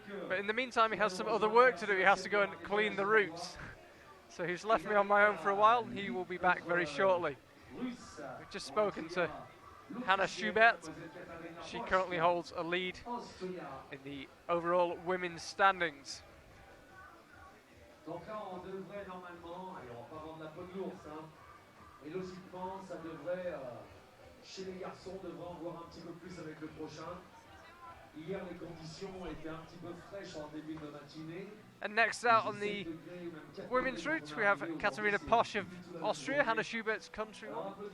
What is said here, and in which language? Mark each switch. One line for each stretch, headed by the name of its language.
English: But in the meantime, he has some other work to do. He has to go and clean the routes. So he's left me on my own for a while, and he will be back very shortly. We've just spoken to Hannah Schubert. She currently holds a lead in the overall women's standings.
French: Donc là, on devrait normalement, alors pas vendre la peau de l'ours, hein, mais logiquement, ça devrait, chez les garçons, devrait en voir un petit peu plus avec le prochain. Hier, les conditions étaient un petit peu fraîches en début de matinée.
English: And next out on the women's route, we have Katharina Posch of Austria, Hannah Schubert's countrywoman.